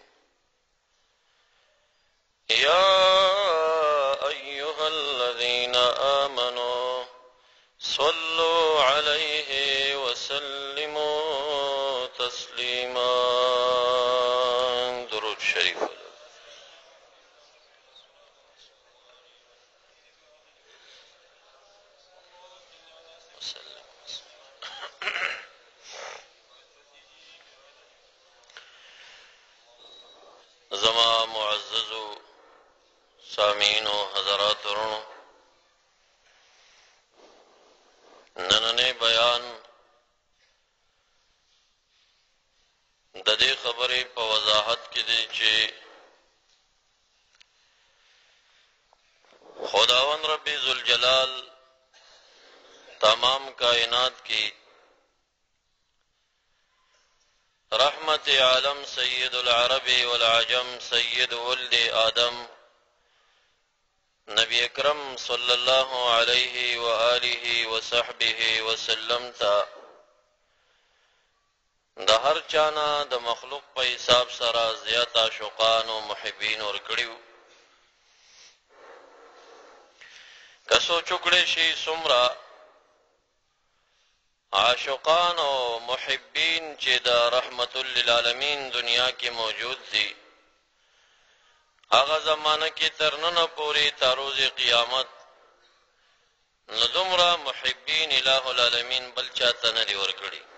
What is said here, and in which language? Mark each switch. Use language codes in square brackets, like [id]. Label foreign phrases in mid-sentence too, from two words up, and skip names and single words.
[ar] يا أيها الذين آمنوا صلوا عليه وسلموا تسليما [ps] درود شريف زما معزز سامعین و حضرات ورونو، نننې بیان د دې خبرې په وضاحت کې دی چې خداوند رب ذوالجلال [ur] تمام کائنات کی [ps] رحمت عالم [ar] سید العرب والعجم سید ولد آدم [ps] نبی اکرم [ar] صلی اللہ علیہ وآلہ وصحبہ وسلم [ps] تا د هر چانا د مخلوق په حساب سره زیات عاشقان او محبین ورکړیو. که سوچ وکړی شي څومره عاشقان او محبین چې د رحمت للعالمین دنیا کې موجود دي، هغه زمانه کې تر نن پورې تر روز قیامت نو دومره محبین الہ العالمین بل چاته نه دي ورکړي.